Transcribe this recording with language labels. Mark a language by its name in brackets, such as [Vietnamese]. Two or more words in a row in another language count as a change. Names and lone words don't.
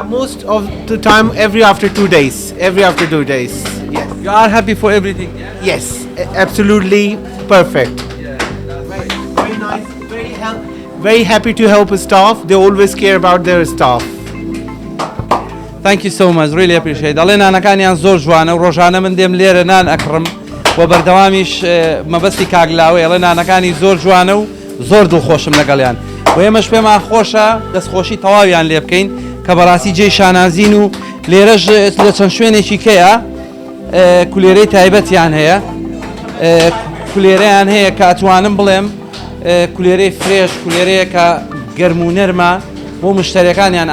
[English] Most of the time, every after 2 days. Every after 2 days. Yes. you are happy for everything? Yes. Absolutely perfect. Very nice. Very happy to help staff. They always care about their staff. Thank you so much. Really appreciate. [Central Kurdish] دەڵێ نانەکانیان زۆر جوانە و ڕۆژانە من دێم لێرە نان ئەکڕم و بەردەوامیش مەبەستی کاگلاوە ئێڵێ نانەکانی زۆر جوانە و زۆر دڵخۆشم لەگەڵیان و ئێمەش پێمان خۆشە دەستخۆشی تەواویان لێ بکەین کە بەڕاستی جێی شانازین و لێرەش لە چەند شوێنێکی کەیە کولێرەی تایبەتیان هەیە کولێرەیان هەیە کە ئەتوانم بڵێم کولێرەی فرێش کولێرەیە کە گەرم و نەرمە بۆ مشتەریەکانیان